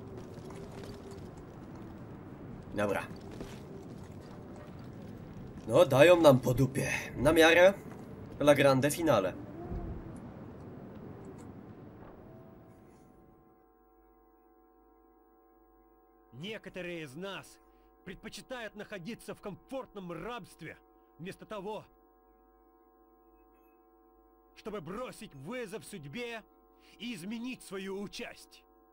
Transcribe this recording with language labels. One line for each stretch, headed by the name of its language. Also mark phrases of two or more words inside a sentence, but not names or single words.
Polish: Dobra. No, dają nam po dupie. Na miarę La Grande Finale.
Russian: Некоторые из нас предпочитают находиться в комфортном рабстве, вместо того, чтобы бросить вызов судьбе и изменить свою участь.